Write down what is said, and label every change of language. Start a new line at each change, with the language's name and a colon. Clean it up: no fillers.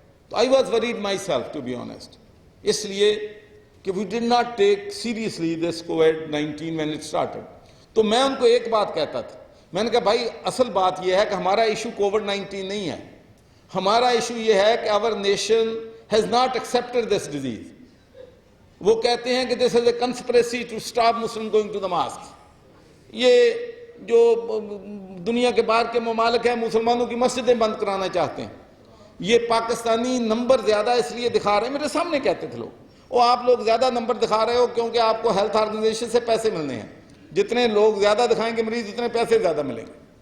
English: تو I was worried myself to be honest,
Urdu: اس لیے کہ
English: We did not take seriously this کووڈ-19 when it started.
Urdu: تو میں ان کو ایک بات کہتا تھا، میں نے کہا بھائی اصل بات یہ ہے کہ ہمارا ایشو کووڈ-19 نہیں ہے، ہمارا ایشو یہ ہے کہ
English: our nation has not accepted this disease.
Urdu: وہ کہتے ہیں کہ
English: this is a conspiracy to stop Muslims going to the mosque.
Urdu: یہ جو دنیا کے باہر کے ممالک ہیں مسلمانوں کی مسجدیں بند کرانا چاہتے ہیں. یہ پاکستانی نمبر زیادہ اس لیے دکھا رہے ہیں، میرے سامنے کہتے تھے لوگ، وہ آپ لوگ زیادہ نمبر دکھا رہے ہو کیونکہ آپ کو ہیلتھ آرگنائزیشن سے پیسے ملنے ہیں، جتنے لوگ زیادہ دکھائیں گے مریض اتنے پیسے زیادہ ملیں گے.